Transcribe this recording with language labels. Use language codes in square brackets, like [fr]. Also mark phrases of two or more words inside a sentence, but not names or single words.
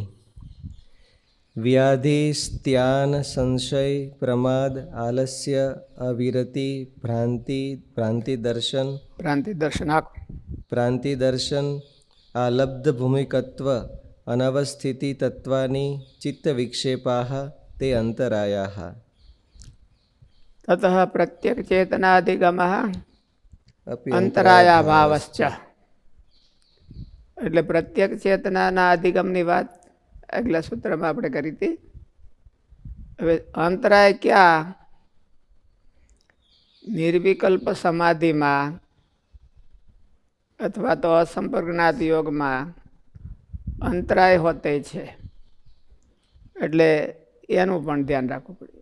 [sa] व्याधि स्त्यान संशय प्रमाद आलस्य अविरति भ्रांति दर्शन आलब्ध भूमिकत्व अनवस्थिति तत्वानि चित्त विक्षेपाः ते अंतरायाः। ततः प्रत्यक् चेतनाधिगमः अंतराया भावश्च। [gu] એટલે પ્રત્યેક ચેતનાના અધિગમની વાત આગલા સૂત્રમાં આપણે કરી હતી. હવે અંતરાય ક્યાં? નિર્વિકલ્પ સમાધિમાં અથવા તો અસંપર્કનાથ યોગમાં અંતરાય હોતે છે, એટલે એનું પણ ધ્યાન રાખવું પડે.